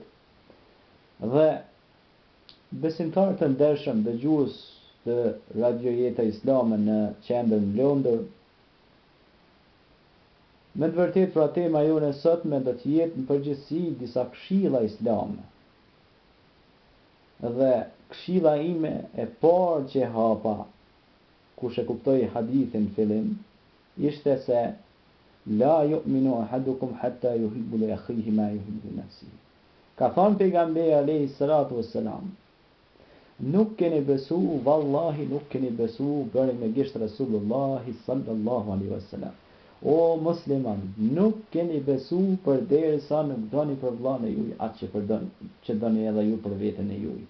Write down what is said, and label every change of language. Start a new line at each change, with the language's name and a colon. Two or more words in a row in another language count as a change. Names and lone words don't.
Albanian: Dhe besimtarë të ndershëm dëgjues të Radio Jeta Islame në qendrën Londër, me të vërtetë pra tema jone sotme do të jetë në përgjithësi disa këshilla islame. Dhe këshilla ime e parë që hapa, kush e kuptoi hadithin fillim, ishte se
Arabic: لا يؤمن أحدكم حتى يحب لأخيه ما يحب لنفسه.
Albanian: Ka thënë pejgamberi
Arabic: عليه الصلاة والسلام,
Albanian: nuk keni besu, vallahi nuk keni besu, bëri me gisht Rasulullah
Arabic: صلى الله عليه وسلم.
Albanian: O musliman, nuk keni besu përderisa nuk doni për vllahën e juaj atë që doni edhe ju për veten e juaj.